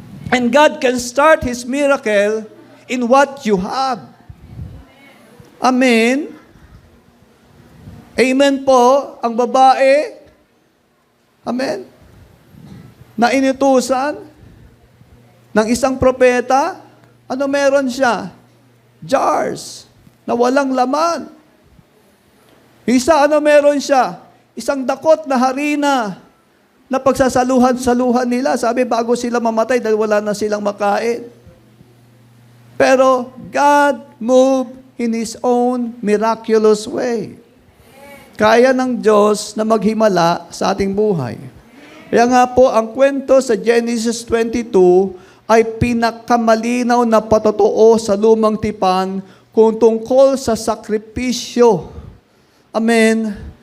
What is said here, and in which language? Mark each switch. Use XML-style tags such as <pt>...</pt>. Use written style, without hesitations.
<en>And God can start His miracle in what you have. Amen?</en> <tl>Amen po, ang babae, amen, na inutusan ng isang propeta, ano meron siya? Jars na walang laman. Isa, ano meron siya? Isang dakot na harina na pagsasaluhan-saluhan nila. Sabi, bago sila mamatay dahil wala na silang makain.</tl> <en>Pero God moved in His own miraculous way.</en> <tl>Kaya ng Diyos na maghimala sa ating buhay. Kaya nga po, ang kwento sa Genesis 22 ay pinakamalinaw na patotoo sa lumang tipan kung tungkol sa sakripisyo. Amen.</tl>